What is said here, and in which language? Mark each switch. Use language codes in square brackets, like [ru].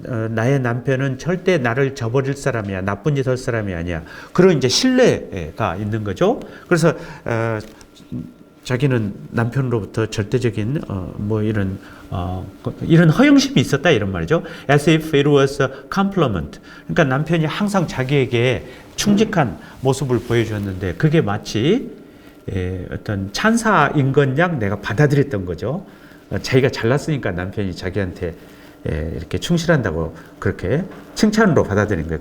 [ko] 나의 남편은 절대 나를 저버릴 사람이야. 나쁜 짓 할 사람이 아니야. 그런 이제 신뢰가 있는 거죠. 그래서 자기는 남편으로부터 절대적인 뭐 이런 허영심이 있었다 이런 말이죠. [en] As if it was a compliment. [ko] 그러니까 남편이 항상 자기에게 충직한 모습을 보여주었는데 그게 마치 어떤 찬사인 것 양 내가 받아들였던 거죠. 자기가 잘났으니까 남편이 자기한테 이렇게 충실한다고 그렇게 칭찬으로 받아들인 거예요.